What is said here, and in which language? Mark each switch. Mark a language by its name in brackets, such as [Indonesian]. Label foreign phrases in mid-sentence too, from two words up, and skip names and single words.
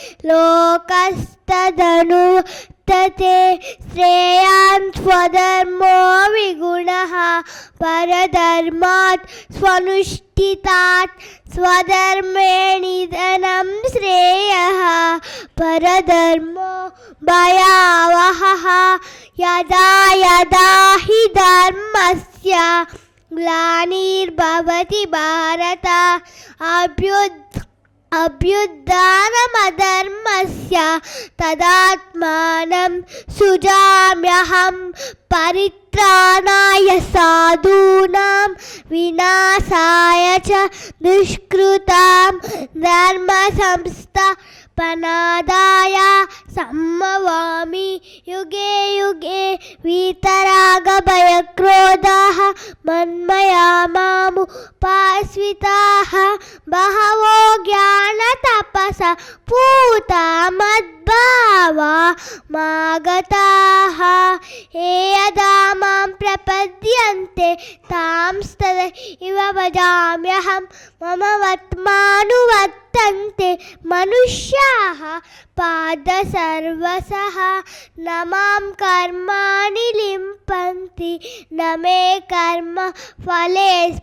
[Sanskrit] లోకస్తదనువర్తతే శ్రేయాన్ స్వధర్మో విగుణః పరధర్మాత్ స్వనుష్ఠితాత్ స్వధర్మే నిధనం శ్రేయః పరధర్మో భయావహః యదా యదా హి ధర్మస్య గ్లానిర్భవతి భారత అభ్యుత్థానమధర్మస్య తదాత్మానం సృజామ్యహం పరిత్రాణాయ సాధూనాం వినాశాయ చ దుష్కృతాం ధర్మ సంస్థాపనార్థాయ సంభవామి యుగే యుగే వీతరాగ భయక్రోధాః మన్మయా మాముపాశ్రితాః బహవో జ్ఞానతపసా పూతా మద్భావా మాగతాః ఏ యదా మాం ప్రపద్యంతే తాంస్తథైవ భజామ్యహం మమ వర్త్మానువర్తంతే మనుష్యాః పార్థ సర్వశః న మాం కర్మాణి లింపంతి న మే కర్మ ఫలే